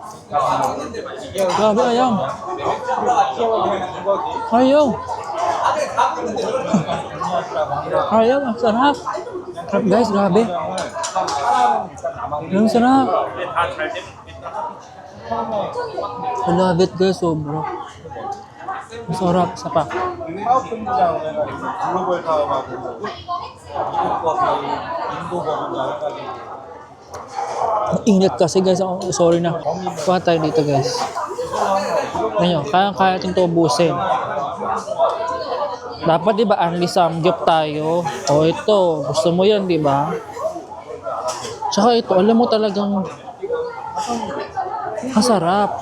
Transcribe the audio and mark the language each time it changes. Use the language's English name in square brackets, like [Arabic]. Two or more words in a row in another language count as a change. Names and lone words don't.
[Filipino] Grabe, ayaw. Ayaw. Ayaw, ang sarap. Sarap guys, grabe. Ang sarap. [English] I love it guys, [Filipino] sobra. Ang sarap, isa pa. [Korean] 사업 본부장을 해가지고 글로벌 사업하고 미국과 인도 법인장 해가지고 [Filipino] Ang init kasi guys, sorry na. Kuha tayo dito guys. Ngayon, kaya itong tubusin. Dapat di ba only samgyup tayo? O ito, gusto mo yan di ba? Tsaka ito, alam mo talagang masarap.